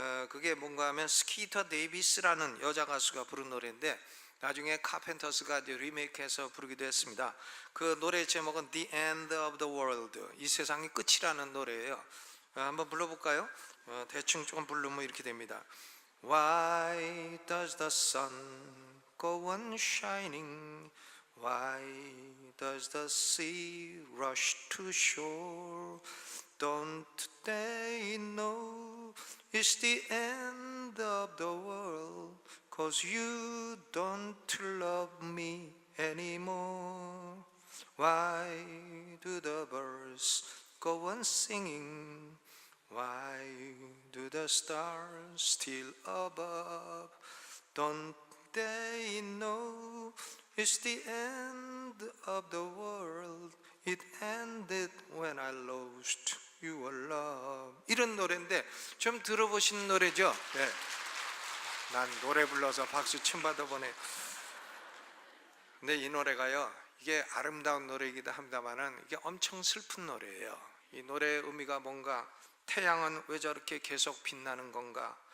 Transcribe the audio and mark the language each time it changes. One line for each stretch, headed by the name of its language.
Korean: 그게 뭔가 하면 스키터 데이비스라는 여자 가수가 부른 노래인데, 나중에 카펜터스가 리메이크해서 부르기도 했습니다. 그 노래 제목은 The End of the World, 이 세상이 끝이라는 노래예요. 한번 불러볼까요? 대충 조금 부르면 이렇게 됩니다.
English: Why does the sun go on shining? Why does the sea rush to shore? Don't they know it's the end of the world? Cause you don't love me anymore. Why do the birds go on singing? Why do the stars still above? Don't they know it's the end of the world? It ended when I lost your love.
Korean: 이런 노래인데 좀 들어보신 노래죠? 네. 난 노래 불러서 박수 침 받아보네. 근데 이 노래가요, 이게 아름다운 노래이기도 합니다만은 이게 엄청 슬픈 노래예요. 이 노래의 의미가 뭔가, 태양은 왜 저렇게 계속 빛나는 건가?